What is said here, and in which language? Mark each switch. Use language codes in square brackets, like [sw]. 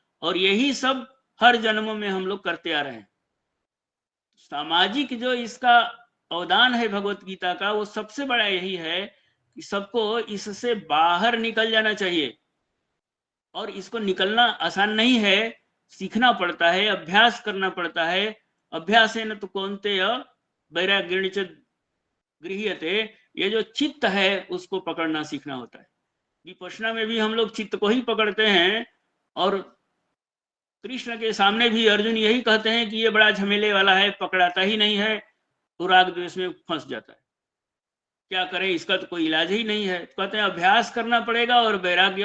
[hi] और यही सब हर जन्मों में हम लोग करते आ रहे हैं। सामाजिक जो इसका अवदान है भगवत गीता का, वो सबसे बड़ा यही है कि सबको इससे बाहर निकल जाना चाहिए। और इसको निकलना आसान नहीं है, सीखना पड़ता है, अभ्यास करना पड़ता है। [sa] अभ्यासेन तु कौन्तेय वैराग्येण च गृह्यते। [hi] ये जो चित्त है उसको पकड़ना सीखना होता है। विपश्यना में भी हम लोग चित्त को ही पकड़ते हैं, और कृष्ण के सामने भी अर्जुन यही कहते हैं कि ये बड़ा झमेले वाला है, पकड़ाता ही नहीं है, तो राग द्वेष में फंस जाता है। क्या करें, इसका तो कोई इलाज ही नहीं है। कहते हैं अभ्यास करना पड़ेगा और वैराग्य।